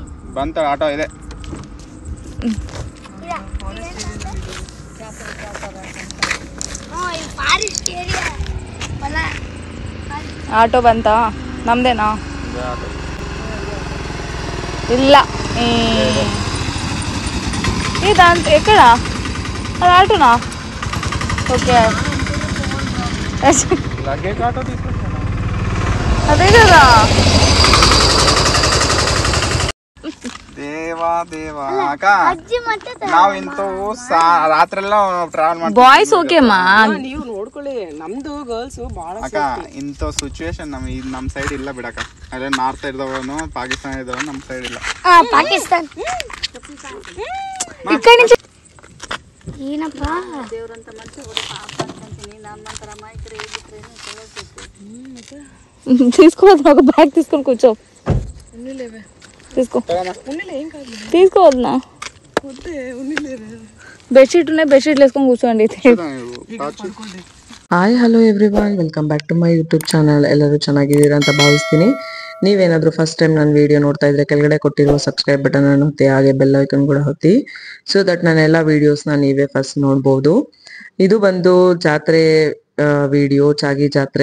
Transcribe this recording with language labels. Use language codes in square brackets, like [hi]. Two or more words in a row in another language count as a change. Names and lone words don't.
[kn] ಬಂತ ಆಟೋ ಇದೆ. ಆಟೋ ಬಂತಾ? ನಮ್ದೇನಾ? [te] ಇಲ್ಲ ఇదంత ఎక్కడ అది ఆటోనా? ఓకే అదే కదా. [kn] ದೇವಾ ದೇವಾ ಅಕ್ಕ ನಾವು ಇಂಥವು ರಾತ್ರೆಲ್ಲ ಟ್ರಾವೆಲ್ ಮಾಡ್ತೀವಿ. ಬಾಯ್ಸ್ ಓಕೆಮ್ಮ, ನೀವು ನೋಡ್ಕೊಳ್ಳಿ. ನಮ್ದು ಗರ್ಲ್ಸ್ ಬಹಳ ಅಕ್ಕ ಇಂಥ ಸಿಚುವೇಶನ್ ನಮ್ಮ ಸೈಡ್ ಇಲ್ಲ ಬಿಡಕ್ಕ. ಅದೇ ನಾರ್ತ್ ಇದ್ದವನು ಪಾಕಿಸ್ತಾನ ಇದ್ದವನು ನಮ್ಮ ಸೈಡ್ ಇಲ್ಲ. ಪಾಕಿಸ್ತಾನ [te] ఇక్కడ నుంచి [kn] ಏನಪ್ಪ ದೇವ್ರಂತ ಮನುಷ್ಯ ಕೂಡ ಪಾಪ ಅನ್ಕೊಂತೀನಿ. ನಮ್ಮಂತರ ಮೈಕ್ರೆ [te] తీసుకోవద్దు, ఒక బ్యాగ్ తీసుకొని కూర్చో. తీసుకో తీసుకోవద్దునా? బెడ్షీట్ ఉన్నాయి, బెడ్షీట్లు వేసుకొని కూర్చోండి. [en] hi hello everyone, welcome back to my YouTube channel. [kn] ಎಲ್ಲರೂ ಚೆನ್ನಾಗಿದ್ದೀರಾ ಅಂತ ಭಾವಿಸ್ತೀನಿ. ನೀವೇನಾದರೂ [en] first time [kn] ನನ್ನ ವಿಡಿಯೋ ನೋಡ್ತಾ ಇದ್ರೆ ಕೆಳಗಡೆ ಕೊಟ್ಟಿರೋ [en] subscribe button [kn] ಅನ್ನು ಒತ್ತಿ, ಹಾಗೆ [en] bell icon [kn] ಕೂಡ ಒತ್ತಿ, [en] so that [kn] ನನ್ನ ಎಲ್ಲ ವಿಡಿಯೋಸ್ನ ನೀವೇ ಫಸ್ಟ್ ನೋಡ್ಬೋದು. ಇದು ಬಂದು ಜಾತ್ರೆ ವಿಡಿಯೋ, ಚಾಗಿ ಜಾತ್ರೆ.